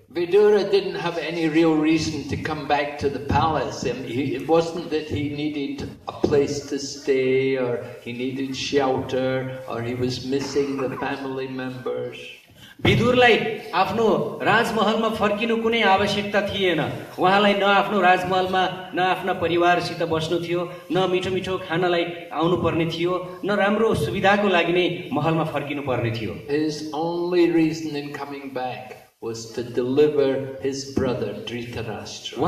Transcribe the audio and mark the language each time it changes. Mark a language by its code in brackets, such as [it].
[en] Vidura didn't have any real reason to come back to the palace. It wasn't that he needed a place to stay, or he needed shelter, or he was missing the family members. [ne] विदुरलाई आफ्नो राजमहलमा फर्किनु कुनै आवश्यकता थिएन. उहाँलाई न आफ्नो राजमहलमा न आफ्ना परिवारसित बस्नु थियो, न मिठो मिठो खानालाई आउनु पर्ने थियो, न राम्रो सुविधाको लागि नै महलमा फर्किनु पर्ने थियो. [en] His only reason in coming back was to deliver his brother Dhritarashtra.